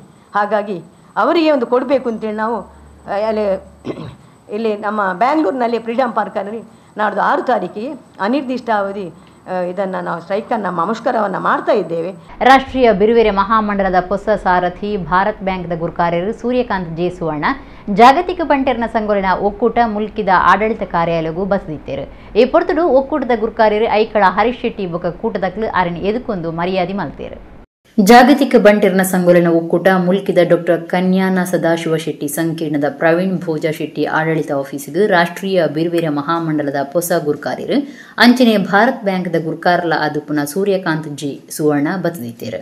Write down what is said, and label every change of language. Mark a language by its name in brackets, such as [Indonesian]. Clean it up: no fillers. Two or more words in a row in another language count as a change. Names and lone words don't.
[Kannada] ಹಾಗಾಗಿ ಅವರಿಗೆ ಒಂದು ಕೊಡಬೇಕು ಅಂತೇಳಿ ನಾವು ಇಲ್ಲಿ ನಮ್ಮ ಬ್ಯಾಂಗ್ಳೂರಿನಲ್ಲಿ ಫ್ರೀಡಂ ಪಾರ್ಕಲ್ಲಿ ನಾಡ್ದು 6 ತಾರೀಕಿಗೆ ಅನಿರ್ದಿಷ್ಟಾವಧಿ ಇದನ್ನು ನಾವು ಸ್ಟ್ರೈಕನ್ನು ಮುಷ್ಕರವನ್ನು ಮಾಡ್ತಾ ಇದ್ದೇವೆ. [Tulu] ರಾಷ್ಟ್ರೀಯ ಬಿರುವೆರೆ ಮಹಾಮಂಡಲದ ಹೊಸ ಸಾರಥಿ ಭಾರತ್ ಬ್ಯಾಂಕ್ದ ಗುರುಕಾರ್ಯರು ಸೂರ್ಯಕಾಂತ್ ಜೆ ಸುವರ್ಣ ಜಾಗತಿಕ ಬಂಟೆರ್ನ ಸಂಗೋಲಿನ ಒಕ್ಕೂಟ ಮುಲ್ಕಿದ ಆಡಳಿತ ಕಾರ್ಯಾಲಯಗೂ ಬಸದಿತ್ತೇರು. ಈ ಪೊರ್ತುಡು ಒಕ್ಕೂಟದ ಗುರುಕಾರ್ಯರು ಐಕಳ ಹರೀಶ್ ಶೆಟ್ಟಿ ಬೊಕ್ಕ ಕೂಟದಕ್ಲು ಆರಿನ ಎದುಕೊಂದು ಮರ್ಯಾದೆ ಮಲ್ತೇರು. ಜಾಗತಿಕ ಬಂಟೆರ್ನ ಸಂಗೋಲನ ಒಕ್ಕೂಟ ಮುಲ್ಕಿದ ಡಾಕ್ಟರ್ ಕನ್ಯಾನ ಸದಾಶಿವ ಶೆಟ್ಟಿ ಸಂಕೀರ್ಣದ ಪ್ರವೀಣ್ ಭೋಜಾ ಶೆಟ್ಟಿ ಆಡಳಿತ ಆಫೀಸಿಗೆ ರಾಷ್ಟ್ರೀಯ ಬಿರುವೆರೆ ಮಹಾಮಂಡಲದ ಹೊಸ ಗುರುಕಾರ್ಯರು ಅಂಚನೆ ಭಾರತ್ ಬ್ಯಾಂಕ್ದ ಗುರುಕಾರ್ಲ ಅದುಪುನ ಸೂರ್ಯಕಾಂತ್ ಜಿ ಸುವರ್ಣ ಬತ್ತದಿತ್ತೇರು.